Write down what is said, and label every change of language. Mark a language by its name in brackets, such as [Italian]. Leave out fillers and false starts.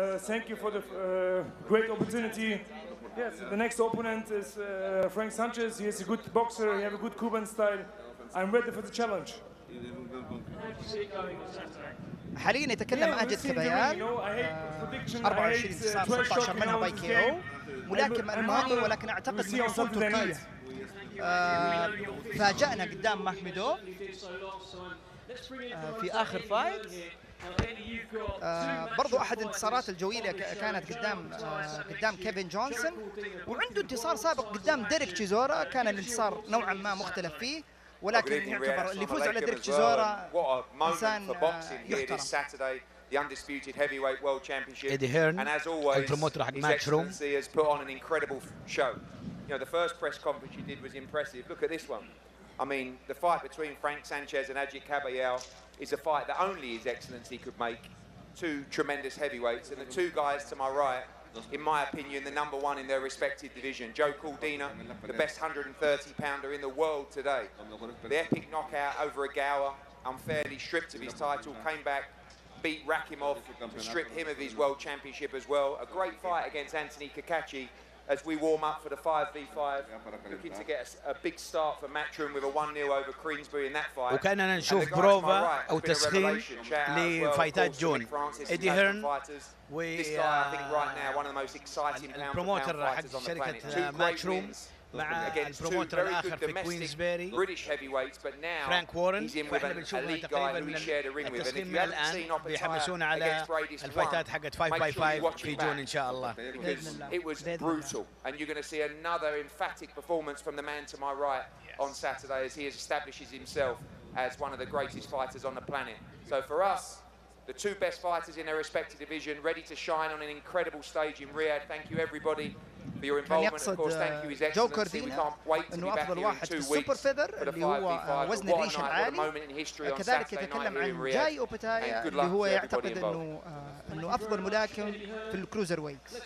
[English] Thank you for the great opportunity. Yes, the next opponent is Frank Sanchez. He is a good boxer. He has a good Cuban style. I'm ready for the challenge. [Arabic] حاليا يتكلم أجد كبيان، 24 انتصار 16 منها باي كي او، ملاكم ألماني ولكن أعتقد من أصول تركية. فاجأنا قدام ماخميدوف في آخر فايت. برضو أحد انتصارات الجويلة كانت قدام كيفن جونسون، وعنده انتصار سابق قدام ديريك تشيزورا كان الانتصار نوعا ما مختلف فيه، ولكن يعتبر اللي يفوز على ديريك تشيزورا إنسان يحترم. [English] The Undisputed Heavyweight World Championship. Eddie Hearn, and as always, His Excellency has put on an incredible show. You know, the first press conference you did was impressive. Look at this one. I mean, the fight between Frank Sanchez and Ajit Caballero is a fight that only His Excellency could make. Two tremendous heavyweights, and the two guys to my right, in my opinion, the number one in their respective division. Joe Cordina, the best 130-pounder in the world today. The epic knockout over Agawa, unfairly stripped of his title, came back, beat Rakimov to strip him of his world championship as well. A great fight against Anthony Kakachi as we warm up for the 5v5. Looking to get a big start for Matchroom with a 1-0 over Queensbury in that fight. [Arabic] وكأننا نشوف بروفا أو تسخين لفايتات جون. إيدي هيرن والبروموتر حق شركة ماتشروم مع البروموتر الآخر في كوينزبيري فرانك وورن، واحنا بنشوفها تقريبا من التسخين من الآن بيحمسونا على الفايتات حقت 5x5 في جون إن شاء الله. [English] It was brutal, and you're going to see another emphatic performance from the man to my right on Saturday as he establishes himself as one of the greatest fighters on the planet. So for us, the two best fighters in their respective division, ready to shine on an incredible stage in Riyadh. Thank you everybody for your involvement. Of course, thank you His Excellency. We can't wait to be back here in 2 weeks for the 5v5. [Arabic] وزن الريش العالي. كذلك يتكلم عن جاي أوبتايا اللي هو يعتقد انه افضل ملاكم في الكروزر ويت.